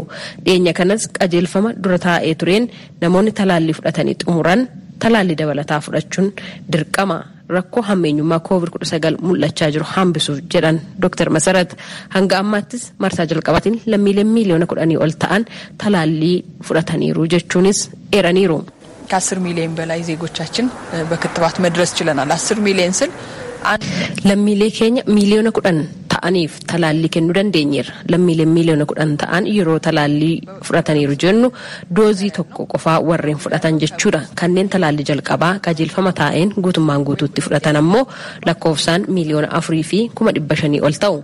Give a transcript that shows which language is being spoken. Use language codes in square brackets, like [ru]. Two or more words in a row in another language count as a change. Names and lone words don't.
[om] Dhiyeenya kanas qajeelfama dura taa'ee tureen namoonni talaallii fudhatanii xumuran talaallii dabalataa fudhachuun dirqama. Rakkoo hammeenyummaa COVID-19 mul'achaa jiru hambisuuf jedhan Dr. Masarat hanga ammaattis marsaa jalqabaatiin lammiileen miiliyoona 10 ol ta'an talaallii fudhataniiru jechuunis eeraniiru. [am] ከ10 ሚሊዮን በላይ ዜጎቻችን በክትባት መድረስ ችለናል 10 ሚሊዮን ስል [om] lammiilee keenya miiliyoona 10 ta'aniif talaallii kennuu dandeenyeera. Lammiileen miiliyoona 10 ta'an yeroo talaallii fudhataniiru jennu doozii tokko qofaa warreen fudhatan jechuudha. Kanneen talaallii jalqabaa qajeelfama taa'een guutummaan guutuutti fudhatan ammoo lakkoofsaan miiliyoona 4 fi 500 ol ta'u.